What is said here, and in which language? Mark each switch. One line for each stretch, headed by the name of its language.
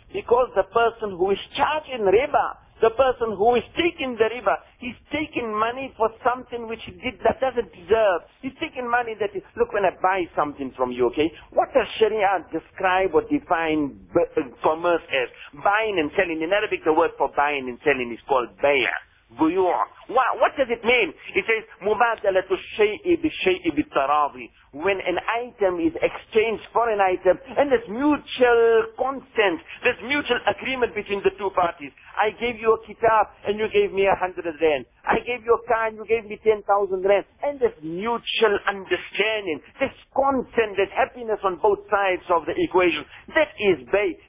English: Because the person who is charging riba, the person who is taking the riba, he's taking money for something which he did that doesn't deserve. He's taking money that is, look, when I buy something from you, okay, what does Sharia describe or define commerce as? Buying and selling. In Arabic, the word for buying and selling is called bay'ah. What does it mean? It says,
Arabic: مُبَادَلَةُ الشَّيْءِ بِالشَّيْءِ بِالتَّرَاضِي.
English: When an item is exchanged for an item, and there's mutual consent, there's mutual agreement between the two parties. I gave you a kitab, and you gave me 100 rand. I gave you a car, and you gave me 10,000 rand. And there's mutual understanding, there's consent, there's happiness on both sides of the equation. That is bay.